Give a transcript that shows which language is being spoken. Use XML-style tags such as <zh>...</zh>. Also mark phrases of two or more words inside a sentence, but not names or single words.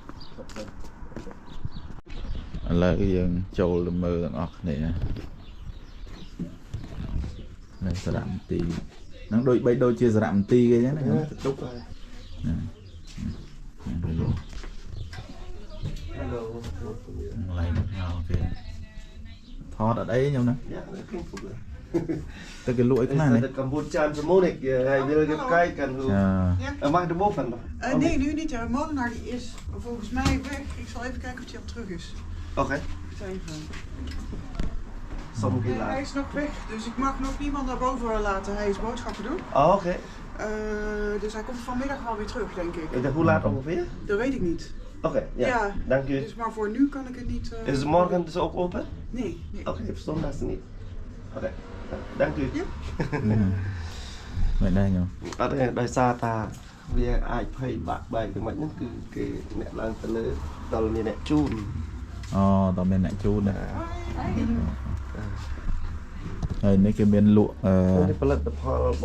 <km>ឥឡូវយើងចូលទៅមើលទាំងអស់គ្នានៅសារៈមន្ទីរហ្នឹងដូចជាសារៈមន្ទីរគេហ្នឹងណា ទុក ឡើងគេថតអត់អីខ្ញុំណាទៅគេលក់អីខ្លះនេះ កម្ពុជាចានសមូនេះ</km> <nl>hij wil even kijken hoe mag de boven nee nu niet de molenaar die is volgens mij weg ik zal even kijken of hij al terug is oké hij is nog weg dus ik mag nog niemand naar boven laten hij is boodschappen doen oké dus hij komt vanmiddag wel weer terug denk ik hoe laat ongeveer dat weet ik niet oké ja dank u dus maar voor nu kan ik het niet is het morgen dus ook open nee oké verstond dat ze niet oké dank u</nl> <km>មិនដែរខ្ញុំ អត់ទេដោយសារថាវាអាចភ័យបាក់បែកទៅមិនហ្នឹងគឺគេអ្នកឡើងទៅលើដល់មានអ្នកជូន ដល់មានអ្នកជូនដែរហើយនេះគេមានលក់ នេះផលិតផលរបស់</km>